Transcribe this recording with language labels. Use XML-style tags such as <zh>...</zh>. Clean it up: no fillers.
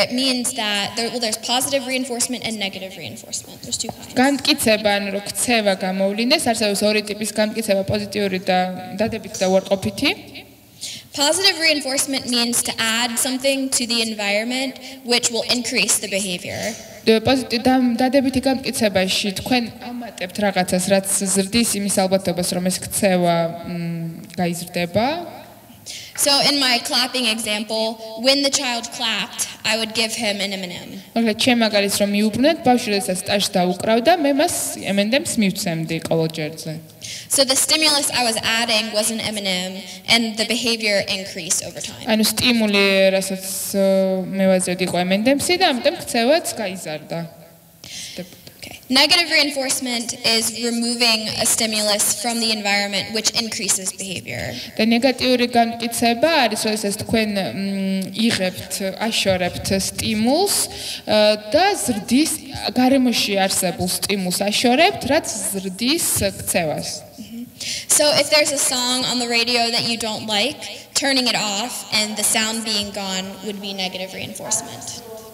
<en>It means that there's positive reinforcement and negative reinforcement. There's two kinds.</en> <ka>განმტკიცება ანუ რომ ქცევა გამოვლინდეს, არსებობს ორი ტიპის განმტკიცება, პოზიტიური და დადებითი და უარყოფითი.</ka> <en>Positive reinforcement means to add something to the environment which will increase the behavior.</en> <ka>დადებითი განმტკიცებაში თქვენ ამატებთ რაღაცას, რაც ზრდის იმის ალბათობას, რომ ეს ქცევა გაიზრდება.</ka> <en>So in my clapping example, when the child clapped, I would give him an M&M.</en> <ka>მაგალითად, ჩემ მაგალითს რომ მიუბრუნეთ, ბავშვი როდესაც ტაშს დაუკრავდა, მე მას M&M-ს მივცემდი ყოველ ჯერზე.</ka> <en>So the stimulus I was adding was an M&M and the behavior increased over time.</en> <ka>ანუ სტიმული, რასაც მე ვაძლევდი, იყო M&M-სი და ამიტომ ქცევაც გაიზარდა.</ka> <en>Okay. Negative reinforcement is removing a stimulus from the environment which increases behavior.</en> <ka>და ნეგატიური განმტკიცება არის, როდესაც თქვენ იღებთ, აშორებთ სტიმულს და ზრდის გარემოში არსებულ სტიმულს აშორებთ, რაც ზრდის ქცევას.</ka> <en>So if there's a song on the radio that you don't like, turning it off and the sound being gone would be negative reinforcement.</en>